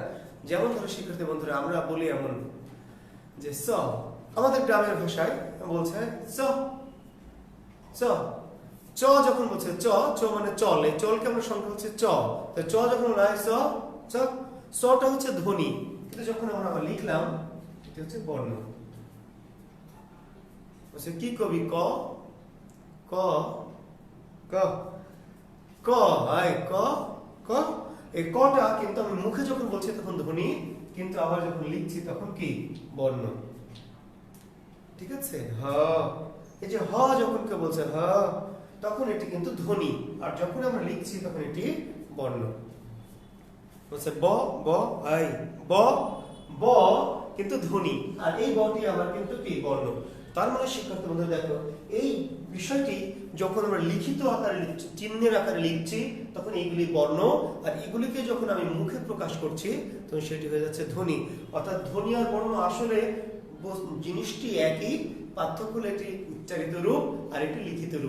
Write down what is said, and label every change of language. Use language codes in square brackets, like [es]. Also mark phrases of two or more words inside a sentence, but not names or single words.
[bn] যেমন ধরো শিক্ষার্থী বন্ধুরা, আমরা বলি এমন যে স, আমাদের গ্রামের ভাষায় বলছে চ চ চ, যখন বলছে চ চ মানে চল, এই চলকে আমরা সংখ্যা হচ্ছে চ, তো চ যখন নাই স চ, সটা হচ্ছে ধ্বনি, কিন্তু যখন আমরা লিখলাম এটা হচ্ছে বর্ণ। বলছে কি কবি ক ক ক ক আই ক ক, এই কটা কিন্তু আমি মুখে যখন বলছি তখন ধ্বনি, কিন্তু আবার যখন লিখছি তখন কি বর্ণ। ঠিক আছে? হ, এই যে হ যখন কেউ বলছে হ, তখন এটি কিন্তু ধ্বনি, আর যখন আমরা লিখছি তখন এটি বর্ণ। বলছে ব ব আই, ব ব কিন্তু ধ্বনি, আর এই বটি আবার কিন্তু কি বর্ণ। তার মানে শিক্ষার্থী বন্ধুরা দেখো, এই বিষয়টি যখন আমরা লিখিত আকারে লিখছি, চিহ্নের আকারে লিখছি, তখন এইগুলি বর্ণ, আর এগুলিকে যখন আমি মুখে প্রকাশ করছি তখন সেটি হয়ে যাচ্ছে ধ্বনি। অর্থাৎ ধ্বনি আর বর্ণ আসলে জিনিসটি একই, পার্থক্য হলো এটি উচ্চারিত রূপ আর এটি লিখিত রূপ।